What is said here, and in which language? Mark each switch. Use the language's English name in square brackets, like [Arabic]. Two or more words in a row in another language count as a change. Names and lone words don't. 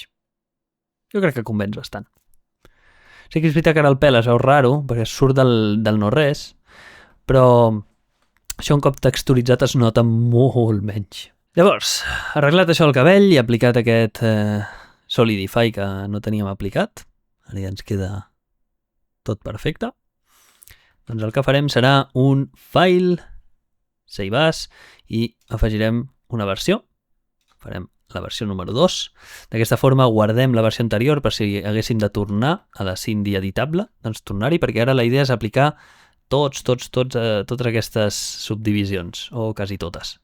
[Catalan] Jo crec que convenç bastant. Sí que és veritat que ara el pèl es veu raro, perquè surt del no-res, però això un cop texturitzat es nota molt menys. Llavors, arreglat això el cabell i aplicat aquest Solidify que no teníem aplicat, ara ja ens queda tot perfecte, doncs el que farem serà un [English] file, save as, [Catalan] i afegirem una versió. Farem la versió número 2. D'aquesta forma guardem la versió anterior per si haguéssim de tornar a la Cindy editable, doncs tornar-hi, perquè ara la idea és aplicar totes aquestes subdivisions, o quasi totes.